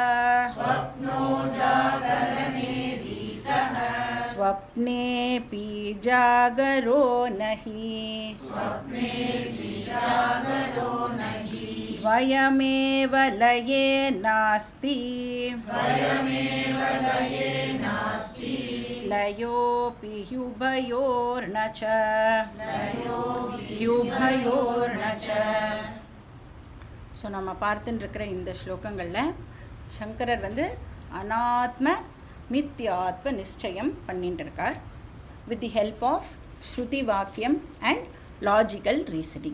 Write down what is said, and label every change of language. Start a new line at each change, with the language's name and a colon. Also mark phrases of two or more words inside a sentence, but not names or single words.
Sanskrit: स्वप्नेऽपि जागरो नहि द्वयमेव लये नास्ति लयोऽपि ह्युभयोर्न च
Tamil: ஸோ நம்ம பார்த்துட்டு இருக்கிற இந்த ஸ்லோகங்களில் சங்கரர் அனாத்ம மித்யாத்ம நிச்சயம் பண்ணிட்டு இருக்கார்
English: with the help of
Tamil: ஸ்ருதி வாக்கியம்
English: and logical reasoning.